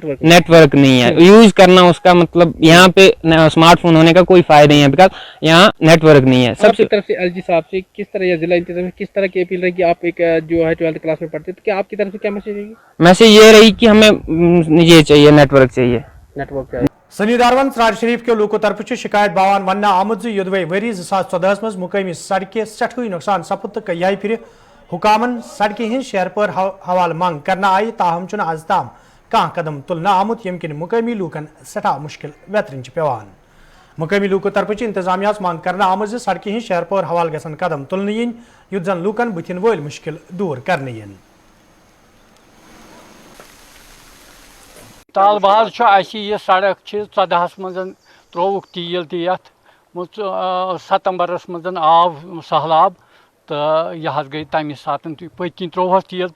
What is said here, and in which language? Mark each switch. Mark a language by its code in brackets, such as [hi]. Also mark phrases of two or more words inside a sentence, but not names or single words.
[hi] नेटवर्क नहीं है, यूज करना उसका मतलब यहाँ पे स्मार्टफोन होने का कोई फायदा नहीं है, बिकॉज यहाँ नेटवर्क नहीं है। सबसे तरफ से LG साहब से किस तरह या जिला इंतजामिया किस तरह की अपील रही कि आप एक जो है 12th क्लास में पढ़ते तो क्या आपकी तरफ से क्या मैसेज रहेगी? मैसेज ये रही कि हमें ये चाहिए, नेटवर्क चाहिए। [ks] सनी दारवन सरार शरीफ के लोगों तरफ शिकायत बावान वन आमुद योदवे वरी 2014 मज मुकामी सड़कें सठुई नुकसान सपुत तो कई फिर हुकामन सड़कें हिंद शहर पर हवाल मांग करना आई, ताहम चुन आज ताम कह कदम तुलना आमुत यमकिन मुकामी लूकन सठा मुश्किल वेतरन पेवान। मुकामी लूकों तरफ इंतजामिया मांग करना आमुद सड़कें हिंद शहर पर हवाल गसन कदम तुलन युत जन लूकन बुथिन वल मुश्किल दूर करने। तालबाज यह सड़क 14 मज त्रोवुक टील तथ 17 मज आव सहलाब तो यह गई तमें सात पत्किन त्रोवस टील